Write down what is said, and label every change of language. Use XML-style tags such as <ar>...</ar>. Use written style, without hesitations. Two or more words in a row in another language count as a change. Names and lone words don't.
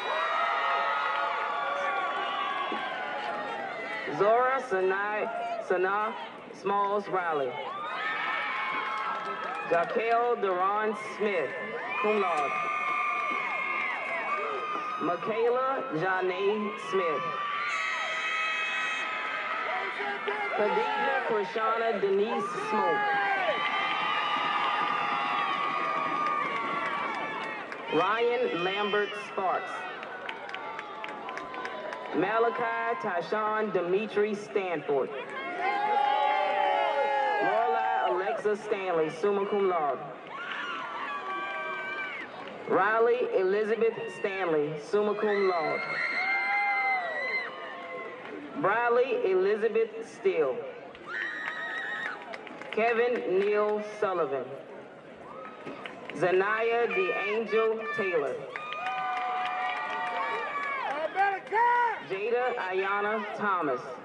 <en>Zora Sanaa Smalls Riley. Jaquel Duran Smith,</en> <la>cum laude.</la> <en>Michaela Janae Smith. Khadija Krishana Denise Smoke. Ryan Lambert Sparks. Malachi Tyshawn Dimitri Stanford. Lorelai Alexa Stanley,</en> <la>summa cum laude.</la> <en>Riley Elizabeth Stanley,</en> <la>summa cum laude.</la> <en>Bradley Elizabeth Steele. Kevin Neal Sullivan. Zanaya DeAngel Taylor. Jada Ayana Thomas.</en>